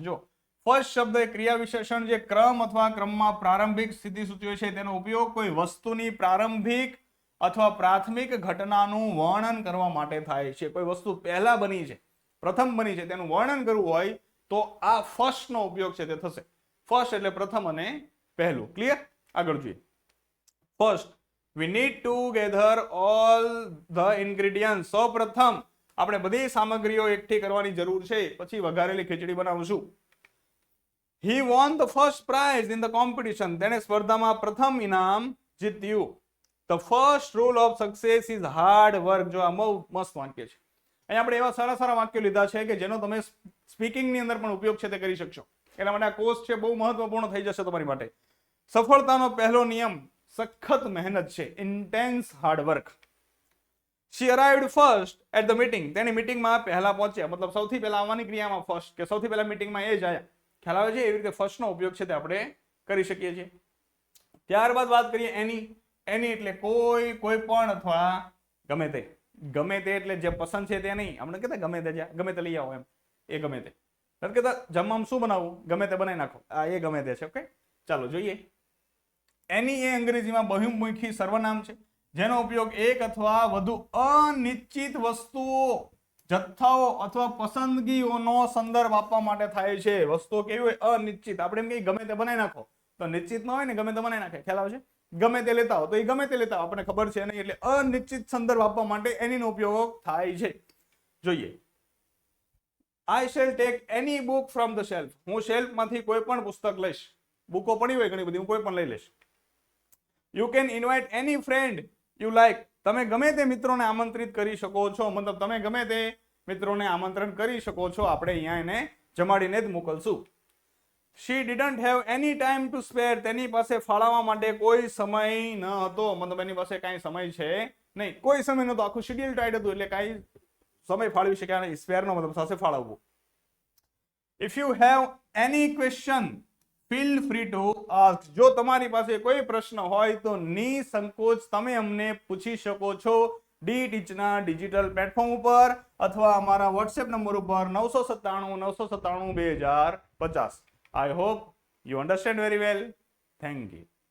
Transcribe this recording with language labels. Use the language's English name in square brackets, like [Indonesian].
[Gujarati] જો ફર્સ્ટ શબ્દ એ ક્રિયા વિશેષણ જે ક્રમ અથવા ક્રમમાં પ્રારંભિક સ્થિતિ સૂચવે છે તેનો ઉપયોગ કોઈ વસ્તુની પ્રારંભિક અથવા પ્રાથમિક ઘટનાનું વર્ણન કરવા માટે થાય છે. કોઈ વસ્તુ પહેલા બની છે, પ્રથમ બની છે, તેનું વર્ણન કરવું હોય તો આ ફર્સ્ટ નો ઉપયોગ છે તે થશે. ફર્સ્ટ એટલે પ્રથમ અને પહેલું. ક્લિયર? આગળ જોઈએ. [English] First we need to gather all the ingredients. [Gujarati] સૌપ્રથમ આપણે બધી સામગ્રીઓ એકઠી કરવાની જરૂર છે, પછી વઘારેલી ખીચડી બનાવશું. [English] he won the first prize in the competition. [Gujarati] તેણે સ્પર્ધામાં પ્રથમ ઇનામ જીત્યું. [English] the first rule of success is hard work. [Gujarati] જો આ બહુ મસ્ત વાક્ય છે. અહીંયા આપણે એવા સારા વાક્યો લીધા છે કે જેનો તમે સ્પીકિંગની અંદર પણ ઉપયોગ છે તે કરી શકશો. એટલા માટે આ કોર્સ છે બહુ મહત્વપૂર્ણ થઈ જશે તમારી માટે. સફળતાનો પહેલો નિયમ સખત મહેનત છે, [English] Intense hard work. she arrived first at the meeting. [Gujarati] તેની મીટિંગમાં પહેલા પહોંચ્યા, મતલબ સૌથી પહેલા આવવાની ક્રિયામાં ફર્સ્ટ, કે સૌથી પહેલા મીટિંગમાં એ જ આવ્યા. ખ્યાલ આવે છે? એવી રીતે ફર્સ્ટ નો ઉપયોગ છે તે આપણે કરી શકીએ છીએ. ત્યારબાદ વાત કરીએ એની એટલે કોઈ પણ અથવા ગમે તે. ગમે તે એટલે જે પસંદ છે તે નહીં. આપણે કહેતા ગમે તે લઈ આવો એમ, એ ગમે તે નથી કહેતા. જમવામાં શું બનાવવું? ગમે તે બનાવી નાખો. આ એ ગમે તે છે. ઓકે, ચાલો જોઈએ. એની એ અંગ્રેજીમાં બહુમુખી સર્વનામ છે જેનો ઉપયોગ એક અથવા વધુ અનિશ્ચિત વસ્તુઓ, જથ્થાઓ અથવા પસંદગીઓનો સંદર્ભ આપવા માટે થાય છે. વસ્તુઓ કેવી હોય? અનિશ્ચિત. આપણે એમ કહીએ ગમે તે બનાવી નાખો તો નિશ્ચિત ન હોય ને, ગમે તે બનાવી નાખે. ખ્યાલ આવે છે? ગમે તે લેતા હો તો એ ગમે તે લેતા હો, આપણને ખબર છે નહીં. એટલે અનિશ્ચિત સંદર્ભ આપવા માટે એનીનો ઉપયોગ થાય છે. જોઈએ. [English] I shall take any book from the shelf. [Gujarati] હું શેલ્ફમાંથી કોઈ પણ પુસ્તક લઈશ. બુકો પડી હોય ઘણી બધી, હું કોઈ પણ લઈ લઈશ. [English] You can invite any friend you like. [Gujarati] તમે ગમે તે મિત્રોને આમંત્રિત કરી શકો છો. મતલબ તમે ગમે તે મિત્રોને આમંત્રણ કરી શકો છો. આપણે અહીંયા એને જમાડીને જ મોકલશું. [English] She didn't have any time to spare. [Gujarati] તેની પાસે ફાળવવા માટે કોઈ સમય ન હતો. મતલબ એની પાસે કાંઈ સમય છે નહીં, કોઈ સમય નહોતો. આખું શેડ્યુલ ટાઈટ હતું એટલે કાંઈ સમય ફાળવી શક્યા નહીં. સ્પેર નો મતલબ થશે ફાળવવું. [English] If you have any question feel free to ask. [Gujarati] જો તમારી પાસે કોઈ પ્રશ્ન હોય તો નિસંકોચ તમે અમને પૂછી શકો છો. ડી ટીચના ડિજિટલ પ્લેટફોર્મ ઉપર અથવા અમારા વોટ્સએપ નંબર ઉપર 997 997 2050. [English] I hope you understand very well. Thank you.